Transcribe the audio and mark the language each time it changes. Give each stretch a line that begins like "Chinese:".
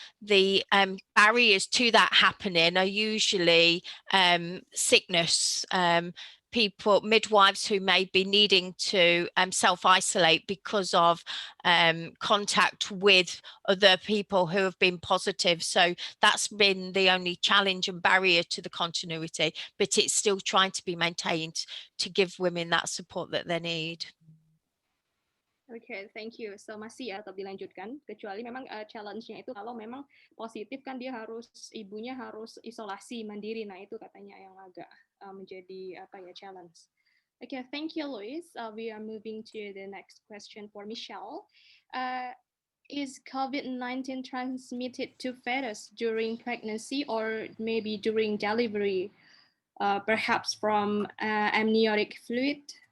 English: The barriers to that happening are usually sickness, midwives who may be needing to self-isolate because of contact with other people who have been positive. So that's been the only challenge and barrier to the continuity, but it's still trying to be maintained to give women that support that they need. Okay, thank you.
Indonesian: So masih ya tetap dilanjutkan, kecuali memang challenge-nya itu kalau memang positif kan ibunya harus isolasi mandiri. Nah itu katanya yang agak menjadi challenge.
English: Okay, thank you, Luis. We are moving to the next question for Michelle. Is COVID-19 transmitted to fetus during pregnancy or maybe during delivery, perhaps from amniotic fluid?